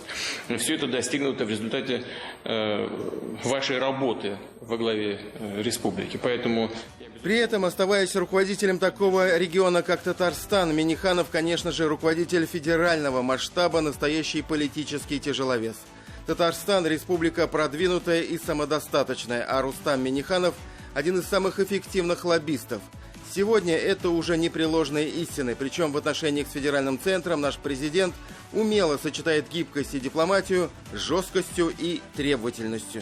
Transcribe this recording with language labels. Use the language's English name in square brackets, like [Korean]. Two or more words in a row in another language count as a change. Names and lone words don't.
[Russian] Но все это достигнуто в результате вашей работы во главе республики. Поэтому... При этом, оставаясь руководителем такого региона, как Татарстан, Минниханов, конечно же, руководитель федерального масштаба, настоящий политический тяжеловес. Татарстан – республика продвинутая и самодостаточная, а Рустам Минниханов – один из самых эффективных лоббистов. Сегодня это уже непреложные истины, причем в отношениях с федеральным центром наш президент умело сочетает гибкость и дипломатию с жесткостью и требовательностью.